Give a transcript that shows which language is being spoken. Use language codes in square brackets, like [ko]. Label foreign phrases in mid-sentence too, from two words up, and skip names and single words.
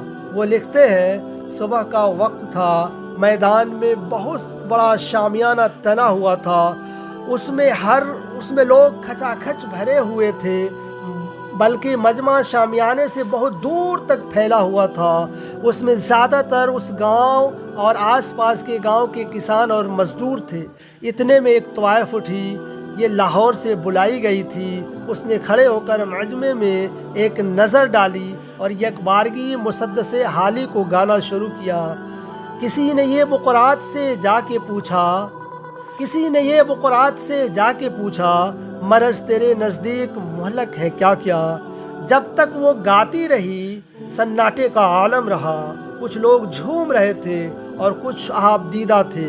[ur] وہ لکھتے ہیں، صبح کا وقت تھا، میدان میں بہت بڑا شامیانہ تنا ہوا تھا، اس میں لوگ کھچا کھچ بھرے ہوئے تھے، بلکہ مجمع شامیانے سے بہت دور تک پھیلا ہوا تھا۔ اس میں زیادہ تر اس گاؤں اور آس پاس کے گاؤں کے کسان اور مزدور تھے۔ اتنے میں ایک طوائف اٹھی، یہ لاہور سے بلائی گئی تھی۔ اس نے کھڑے ہو کر مجمع میں ایک نظر ڈالی اور یک بارگی مسدس حالی کو گانا شروع کیا۔ کسی نے یہ بقرات سے جا کے پوچھا، مرض تیرے نزدیک مہلک ہے کیا کیا؟ جب تک وہ گاتی رہی سناٹے کا عالم رہا۔ کچھ لوگ جھوم رہے تھے اور کچھ آپ دیدہ تھے۔